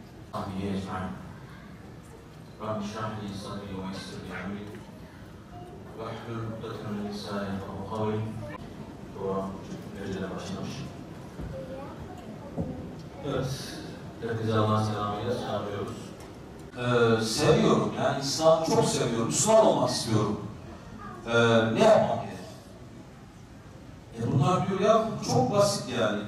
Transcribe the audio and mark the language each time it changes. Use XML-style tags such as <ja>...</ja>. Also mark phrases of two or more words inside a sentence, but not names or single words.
<ar>صحبه أجمعين. رب اشرح لي صدري ويسر لي أمري واحلل عقدة من لساني يفقهوا قولي.</ar> <tr>Evet, herkese Allah'ın selamıyla selamlıyoruz. Seviyorum, yani İslam'ı çok seviyorum, Müslüman olmak istiyorum. Ne yapmam gerek? Bunlar diyor ya, çok basit yani.</tr>